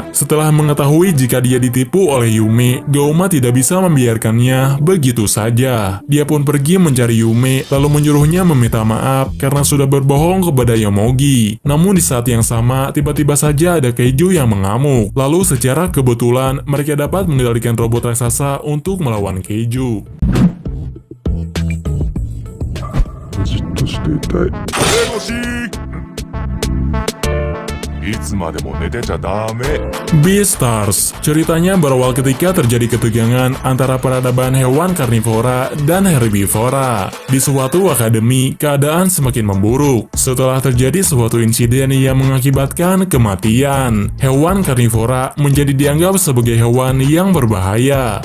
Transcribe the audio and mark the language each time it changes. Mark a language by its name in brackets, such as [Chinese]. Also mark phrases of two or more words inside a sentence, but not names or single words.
[Indonesian] Setelah mengetahui jika dia ditipu oleh Yume, Gauma tidak bisa membiarkannya begitu saja. Dia pun pergi mencari Yume, lalu menyuruhnya meminta maaf karena sudah berbohong kepada Yomogi. Namun di saat yang sama, tiba-tiba saja ada kaiju yang mengamuk. Lalu secara kebetulan mereka dapat mengendalikan robot raksasa untuk melawan keiju. [Japanese] じっとしていたい。いつまでも寝てちゃダメ。 [Indonesian] Beastars. Ceritanya berawal ketika terjadi ketegangan antara peradaban hewan karnivora dan herbivora. Di suatu akademi, keadaan semakin memburuk setelah terjadi suatu insiden yang mengakibatkan kematian. Hewan karnivora menjadi dianggap sebagai hewan yang berbahaya.